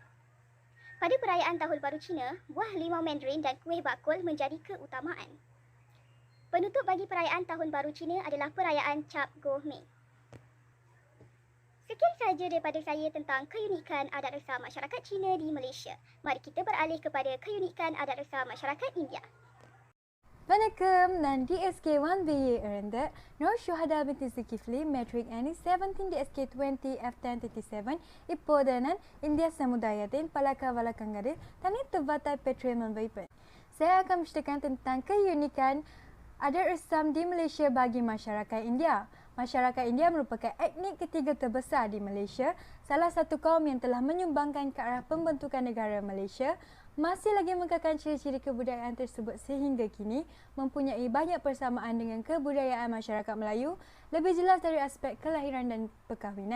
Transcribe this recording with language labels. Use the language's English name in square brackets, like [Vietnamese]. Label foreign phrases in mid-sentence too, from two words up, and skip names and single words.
[Malay] Pada perayaan Tahun Baru Cina, buah limau mandarin dan kuih bakul menjadi keutamaan. Penutup bagi perayaan Tahun Baru Cina adalah perayaan Cap Go Mei. Sekian sahaja daripada saya tentang keunikan adat resam masyarakat Cina di Malaysia. Mari kita beralih kepada keunikan adat resam masyarakat India. [Tamil] வணக்கம் நான் DSK1BA இருந்து நோர் ஷுஹதா பின் Zulkifli மெட்ரிக் அணி 17 DSK20 F1037 இப்போது நான் இந்திய சமுதாயத்தின் பழக்க வழக்கங்களில் தனித்துவத்தை பெற்று முன்வைப்பேன். [Malay] Saya akan menceritakan tentang keunikan adat resam di Malaysia bagi masyarakat India. Masyarakat India merupakan etnik ketiga terbesar di Malaysia, salah satu kaum yang telah menyumbangkan ke arah pembentukan negara Malaysia, masih lagi mengekalkan ciri-ciri kebudayaan tersebut sehingga kini mempunyai banyak persamaan dengan kebudayaan masyarakat Melayu, lebih jelas dari aspek kelahiran dan perkahwinan.